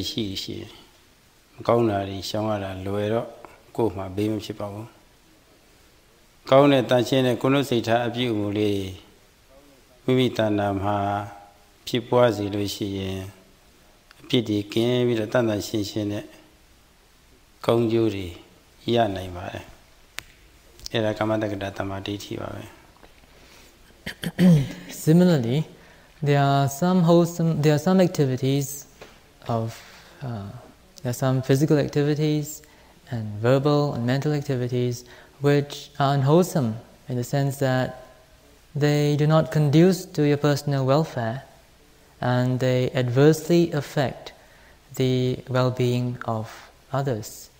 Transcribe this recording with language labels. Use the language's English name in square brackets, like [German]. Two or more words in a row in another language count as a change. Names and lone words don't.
[Burmese] ရှိမကောင်းတာတွေရှောင်ရတာလွယ်တော့ကိုယ်မှဘေးမဖြစ်ပါဘူးကောင်းတဲ့တန့်ရှင်းတဲ့ကိုယ်နှုတ်စိတ်ထားအပြုမှုလေးမိမိတဏ္ဍာမှာဖြစ်ပွားစေလို့ရှိရင်အဖြစ်ဒီကင်းပြီးတော့တန်တန်ရှင်းရှင်းနဲ့ကောင်းကျိုးတွေရနိုင်ပါတယ်အဲ့ဒါကမ္မတက္ကတာတမ္မာဒိဋ္ဌိပါပဲ [English] Similarly, there are some activities there are some physical activities and verbal and mental activities which are unwholesome in the sense that they do not conduce to your personal welfare and they adversely affect the well-being of others.